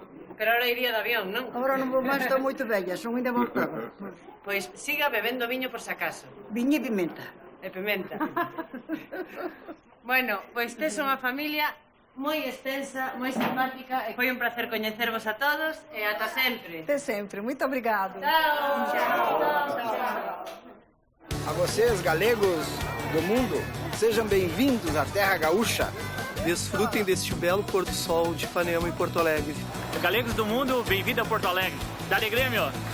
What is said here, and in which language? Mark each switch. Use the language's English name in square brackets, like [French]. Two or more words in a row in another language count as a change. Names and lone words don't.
[Galician] Pero ahora iría de avión, non? Agora non vou máis, estou moito bella, son ainda voltada. Pois siga bebendo viño por si acaso. Viño e pimenta. E pimenta. Bueno, pois tes unha familia moi extensa, moi simpática, e foi un placer coñecervos a todos, e ata sempre. [Portuguese] Até sempre. Muito obrigado. A vocês, galegos do mundo, sejam bem-vindos à Terra Gaúcha. Desfrutem deste belo pôr do sol de Ipanema em Porto Alegre. Galegos do mundo, bem-vindo a Porto Alegre.